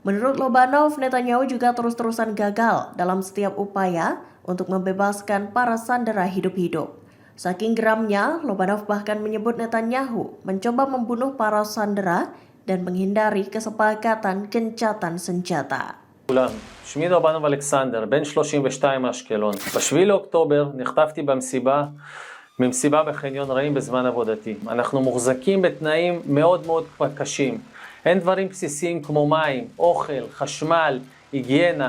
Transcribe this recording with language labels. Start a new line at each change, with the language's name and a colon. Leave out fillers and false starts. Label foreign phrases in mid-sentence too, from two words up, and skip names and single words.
Indonesian: Menurut Lobanov, Netanyahu juga terus-terusan gagal dalam setiap upaya untuk membebaskan para sandera hidup-hidup. Saking geramnya, Lobanov bahkan menyebut Netanyahu mencoba membunuh para sandera dan menghindari kesepakatan gencatan senjata.
Hebrew: שמי לובנוב אלכסנדר, בן 32 מאשקלון. ב-7 לאוקטובר נחטפתי ממסיבה בחניון רעים בזמן עבודתי. אנחנו מוחזקים בתנאים מאוד מאוד קשים. אין דברים בסיסיים כמו מים, אוכל, חשמל, היגיינה.